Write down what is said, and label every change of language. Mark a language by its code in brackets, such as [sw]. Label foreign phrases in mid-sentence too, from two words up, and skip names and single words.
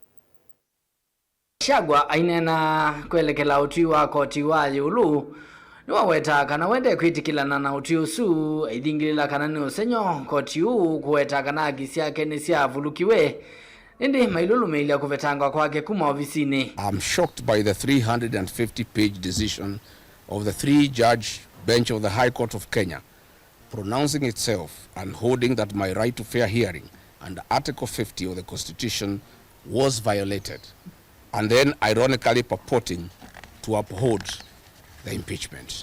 [kam] Gachagua aineena kwelekela utwio wa koti wa yiulu niwaweta kana wende kwitikilana na utwio usu aithingilila kana ni usenyo koti uu kuweta kana haki ciake ni ciavulukiwe indi mailulumiilia kuvetangwa kwake kuma ofisini. [en] I'm shocked by the 350-page decision of the 3-judge bench of the High Court of Kenya pronouncing itself and holding that my right to fair hearing under Article 50 of the Constitution was violated, and then ironically purporting to uphold the impeachment.